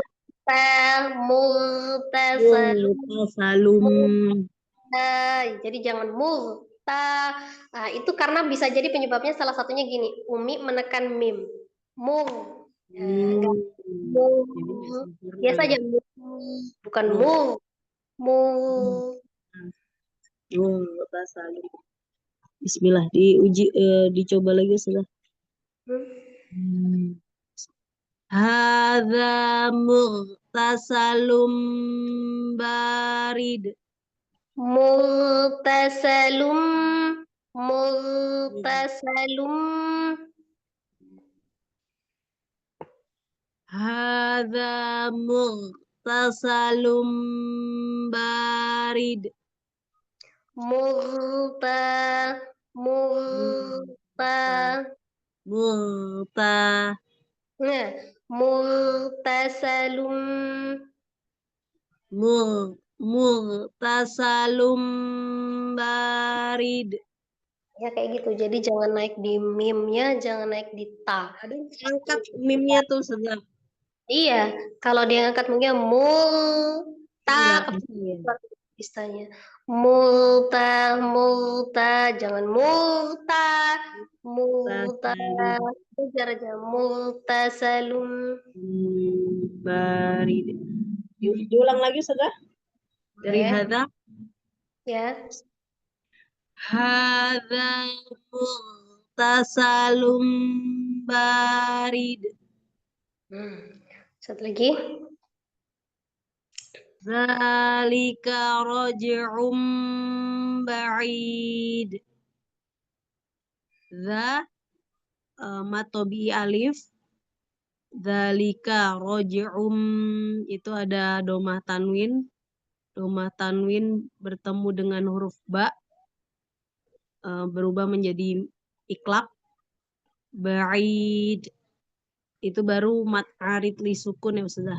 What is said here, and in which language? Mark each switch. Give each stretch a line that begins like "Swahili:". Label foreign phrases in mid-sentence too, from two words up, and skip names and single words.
Arabic: Multasalum. Salum.
Indonesian: Jadi jangan multa. Nah, itu karena bisa jadi penyebabnya salah satunya gini, Umi menekan mim. Mung. Enggak. Mung. Jadi nggak sempurna Biasa ya. aja mung, bukan Mung. mung. Mung.
Arabic: سلم. بسم الله.
Indonesian: Dicoba lagi Ustazah.
Arabic: هذا مغتسل بارد. ملتسلم. ملتسلم. هذا مغتسل بارد. ملت. ملت. Multa.
Indonesian: Nah, multasalum.
Arabic: مغتسل بارد.
Indonesian: Ya kayak gitu. Jadi jangan naik di mimnya, jangan naik di ta. Ada yang angkat mimnya tuh Ustazah. Iya, kalau dia ngangkat mungkin multa Enggak ke bisa ya. istilahnya.
Arabic: ملت، ملت, jangan ملت، ملت.
Indonesian: Belajar aja multasalum. Barid. Diulang lagi Ustazah. Dari Ya.
Arabic: hadza.
Indonesian: Ya.
Arabic: هذا مغتسل بارد.
Indonesian: Satu lagi.
Arabic: ذلك رجع بعيد. مد طبيعي ألف. ذلك رجع
Indonesian: itu ada
Arabic: ضمة تنوين. ضمة تنوين
Indonesian: bertemu dengan huruf ba. Berubah menjadi iklab. Ba'id itu baru
Arabic: مد عارض لل سكون
Indonesian: ya Ustazah.